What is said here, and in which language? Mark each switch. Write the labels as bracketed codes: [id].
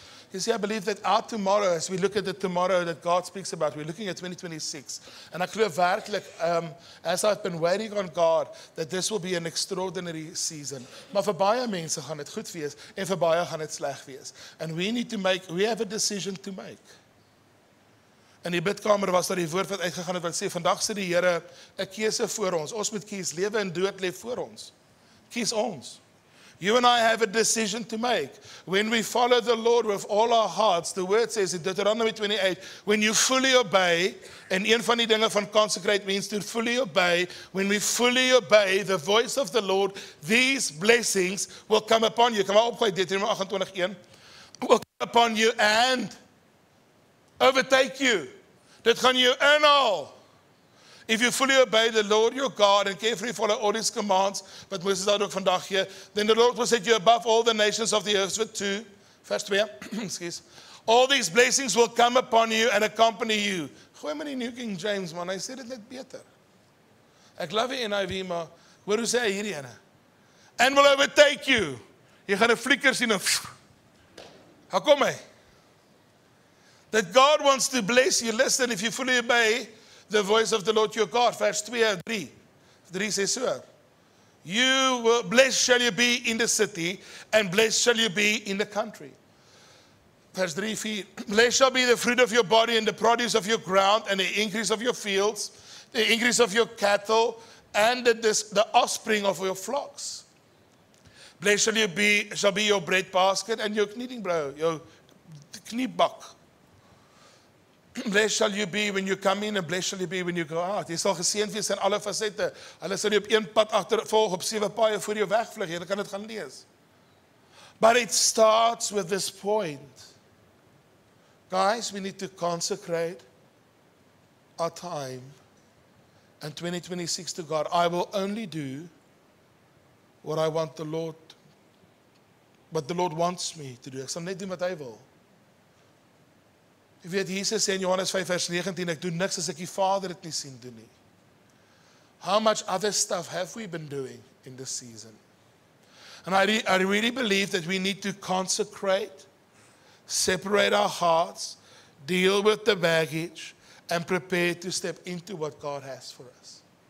[en] You see, I believe that our tomorrow, as we look at the tomorrow that God speaks about, we're looking at 2026. And [af] ek glo werklik, [en] as I've been waiting on God, that this will be an extraordinary season. [af] Maar vir baie mense gaan dit goed wees, en vir baie gaan dit sleg wees. [en] And we have a decision to make. [af] In die bidkamer was daar die woord wat uitgegaan het wat sê, vandag sê die Here 'n keuse voor ons. Ons moet kies, lewe en dood lê voor ons. Kies ons. [en] You and I have a decision to make. When we follow the Lord with all our hearts, the word says in Deuteronomy 28, when you fully obey, [af] en een van die dinge van [en] consecrate means to fully obey, when we fully obey the voice of the Lord, these blessings will come upon you. [af] Kom maar opgooi, [en] Deuteronomy 28:1. Will come upon you and overtake you. [af] Dit gaan jou inhaal. [en] If you fully obey the Lord your God and carefully follow all his commands, [af] wat Moses daar ook vandag gee, [en] then the Lord will set you above all the nations of the earth. [af] Vers 2, excuse. [en] All these blessings will come upon you and accompany you. [af] Gooi maar die New King James, man, hy sê dit net beter. Ek love die NIV, maar hoor hoe sê hy hierdie ene? [en] And will overtake you. [af] Jy gaan 'n flikker sien en how kom hy? [en] That God wants to bless you. Listen, if you fully obey the voice of the Lord your God. [af] Vers 2, 3. 3 sê so. [en] Blessed shall you be in the city, and blessed shall you be in the country. [af] Vers 3, 4. [en] Blessed shall be the fruit of your body, and the produce of your ground, and the increase of your fields, the increase of your cattle, and the offspring of your flocks. Blessed shall be your bread basket, and your kneading bowl, your kniebak. Blessed shall you be when you come in, and blessed shall you be when you go out. [af] Jy sal geseënd wees in alle fasette. Hulle sal jy op een pad agtervolg, op 7 paaie voor jou wegvlug. Jy kan dit gaan lees. [en] But it starts with this point. Guys, we need to consecrate our time and 2026 to God. I will only do what what the Lord wants me to do. [af] Ek sal net doen wat hy wil. Jy weet, Jesus sê in Johannes 5 vers 19, ek doen niks as ek die Vader het nie sien doen nie. [en] How much other stuff have we been doing in this season? And I really believe that we need to consecrate, separate our hearts, deal with the baggage, and prepare to step into what God has for us.